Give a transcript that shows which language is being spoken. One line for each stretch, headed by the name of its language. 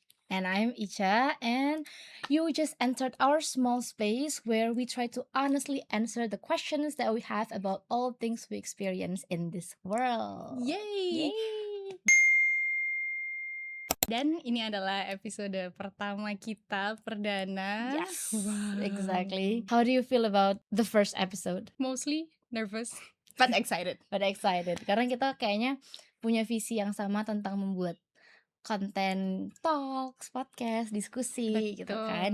English: And I'm Icha, and you just entered our small space where we try to honestly answer the questions that we have about all things we experience in this world. Yay! Yay!
Indonesian: Dan ini adalah episode pertama kita perdana.
English: Yes, Wow. exactly. How do you feel about the first episode? Mostly nervous, but excited. But excited,
Indonesian: karena kita kayaknya punya visi yang sama tentang membuat konten talks, podcast, diskusi gitu kan.